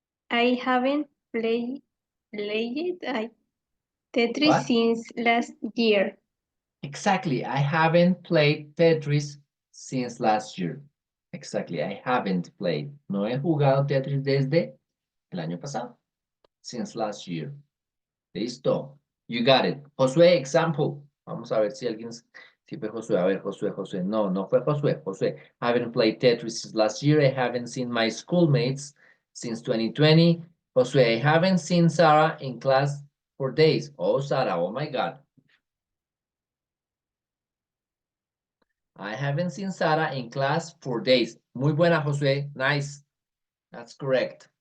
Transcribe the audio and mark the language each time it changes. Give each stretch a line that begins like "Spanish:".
English: I haven't played Tetris What? since last year. Exactly. I haven't played Tetris since last year. Exactly. I haven't played.
Spanish: No he jugado Tetris desde el año pasado.
English: Since last year.
Spanish: Listo.
English: You got it.
Spanish: Josué, example. Vamos a ver si alguien... Si fue Josué. A ver, Josué, Josué. No, no fue Josué. Josué.
English: I haven't played Tetris since last year. I haven't seen my schoolmates since 2020. Josué, I haven't seen Sarah in class for days. Oh, Sarah. Oh, my God. I haven't seen Sarah in class for days.
Spanish: Muy buena,
English: Josué. Nice. That's correct.